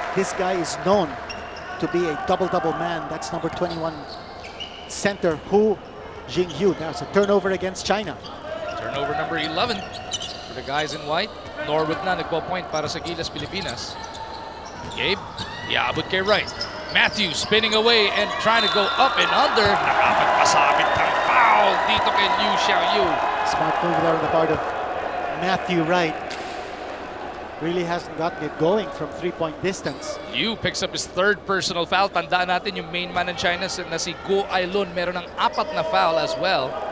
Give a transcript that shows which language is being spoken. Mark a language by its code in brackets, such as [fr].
[en] This guy is known to be a double-double man. That's number 21 center Hu Jingyu. Now it's a turnover against China. Turnover number 11 for the guys in white. Norwood na nagpo-point para sa Gilas Pilipinas. [tl] Gabe, iabot kay right. [en] Matthew spinning away and trying to go up and under. [tl] Nakapagpasabit ng foul dito kay Liu Xiaoyu. [en] Smart move there on the part of Matthew Wright. Really hasn't gotten it going from 3-point distance. Liu picks up his third personal foul. [tl] Tandaan natin yung main man ng China na si Guo Ailun meron ng 4 na foul as well.